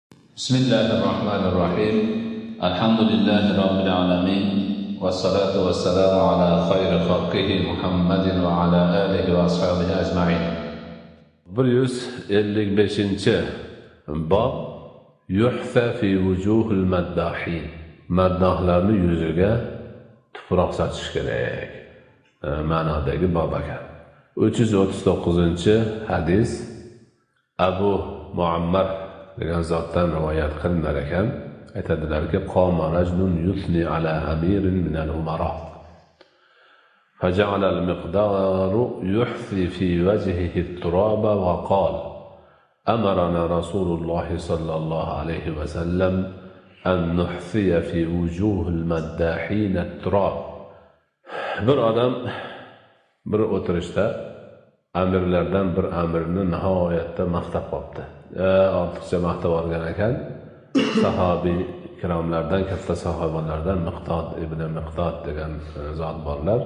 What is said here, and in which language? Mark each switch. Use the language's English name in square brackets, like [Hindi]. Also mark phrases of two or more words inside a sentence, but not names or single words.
[Arabic] بسم الله الرحمن الرحيم الحمد لله رب العالمين والصلاة والسلام على خير خلقه محمد وعلى آله وأصحابه أجمعين 155 باب يحثى في وجوه المداحين. [Uzbek] Maddahlarni yuziga tuproq sochish kerak ma'nodagi bab ekan. 339 hadis Abu Muammar degan zotdan rivoyat qilinar ekan. [Arabic] Aytadilarki, قام رجل يثني على أمير من الأمراء. فجعل المقدار يحثي في وجهه التراب وقال: أمرنا رسول الله صلى الله عليه وسلم أن نحثي في وجوه المداحين التراب. [Uzbek] Bir odam bir o'tirishda amirlardan bir amirni nihoyatda maqtab qopti. Ortiqcha maqtab olgan ekan. Sahobiy ikromlardan, katta sahobalardan Miqdod ibn Miqdod degan zot borlar.